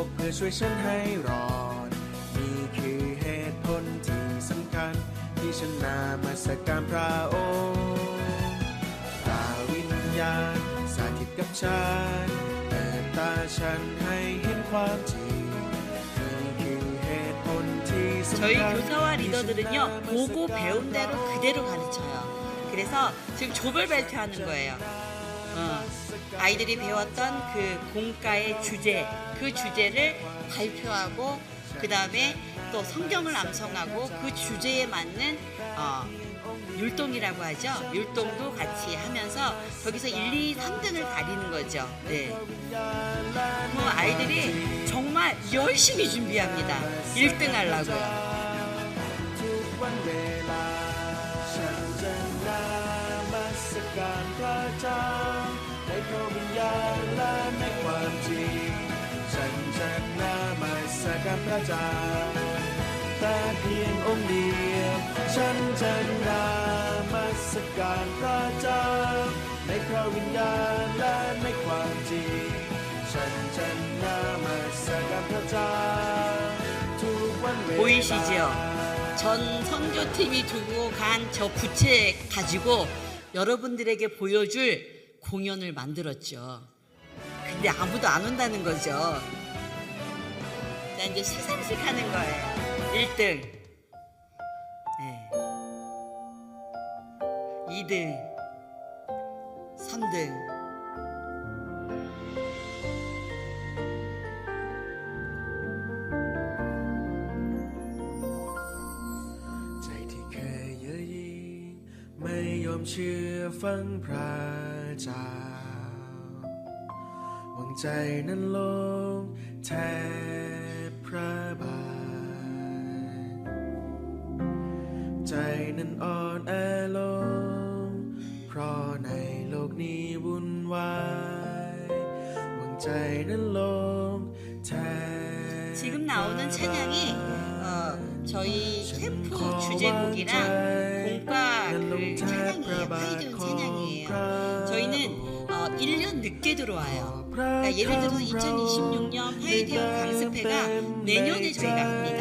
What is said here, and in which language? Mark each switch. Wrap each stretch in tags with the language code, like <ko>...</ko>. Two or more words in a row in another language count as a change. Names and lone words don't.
<th>เพื่อช่วยฉันให้รอดนี่คือเหตุผลที่สำคัญที่ฉันนามัสการพระองค์พระวิญญาณสถิตกับฉันเปิดตาฉันให้เห็นความจริงนี่คือเหตุผลที่สำ</th> <ko>저희</ko> <th>คัญ</th> <ko>교사와 리더들은요, 보고 배운 대로 그대로 가르쳐요. 그래서 지금 조별 발표하는 거예요. 아이들이 배웠던 그 공과의 주제, 그 주제를 발표하고 그 다음에 또 성경을 암송하고 그 주제에 맞는 율동이라고 하죠. 율동도 같이 하면서 거기서 1, 2, 3등을 가리는 거죠. 네. 아이들이 정말 열심히 준비합니다. 1등 하려고요.</ko> <th>ทุกวันเวลาฉันจะนามัสการพระเจ้าในพระวิญ ญาณและในความจริงฉันจะนามัสการพระเจ้าแต่เพียงองค์เดียวฉันจะนามัสการพระเจ้าในพระวิญญาณและในความจริงฉันจะนามัสการพระเจ้าทุกวันเวลา</th> <ko>보이시죠? 전 선교팀이 두고 간 저 부채 가지고 여러분들에게 보여줄 공연을 만들었죠. 근데 아무도 안 온다는 거죠. 자, 이제 시상식 하는 거예요. 1등, 네. 2등, 3등.</ko> <th>เคยเย่อหยิ่งไม่ยอมเชื่อฟังพระเจ้า หวังใจนั้นลงแทบพระบาทใจนั้นอ่อนแอลงเพราะในโลกนี้วุ่นวายหวังใจนั้นลงแท</th> <ko>지금 나오는 찬양이 저희 캠프 주제곡이랑 공과 그 찬양이에요. 파이디온 찬양이에요. 저희는 1년 늦게 들어와요. 그러니까 예를 들어서 2026년 파이디온 강습회가 내년에 저희가 합니다.</ko>